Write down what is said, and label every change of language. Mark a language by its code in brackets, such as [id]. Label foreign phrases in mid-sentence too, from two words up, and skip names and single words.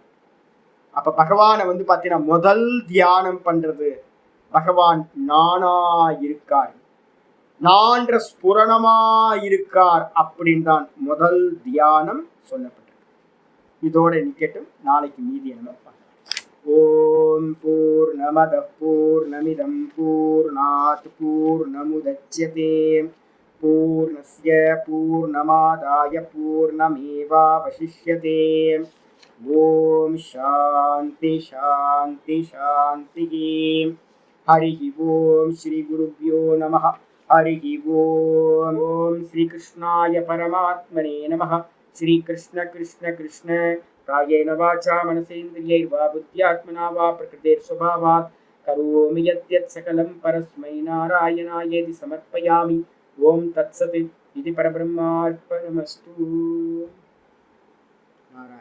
[ta] அப்ப பகவானை வந்து பாத்தீங்கன்னா முதல் தியானம் பண்றது, பகவான் நானா இருக்கார், நான்ற ஸ்புரணமா இருக்கார் அப்படின்னு தான் முதல் தியானம் சொல்லப்பட்டது. இதோட நிக்கட்டும், நாளைக்கு மீதி என்ன பார்க்கலாம். [sa] ओम् पूर्णमदः पूर्णमिदं पूर्णात् पूर्णमुदच्यते पूर्णस्य पूर्णमादाय पूर्णमेवावशिष्यते. ओम् शान्ति शान्ति शान्ति. हरि ओम् श्री गुरुभ्यो नमः. हरि ओम्। ओम् श्री कृष्णाय परमात्मने नमः. श्री कृष्ण कृष्ण कृष्ण कायेन वाचा मनसेन्द्रियैर्वा बुद्ध्यात्मना वा प्रकृतेः स्वभावात् करोमि यद्यत् सकलं परस्मै नारायणायेति समर्पयामि. ओम् तत्सत् इदं परब्रह्मार्पणमस्तु. நாராயண.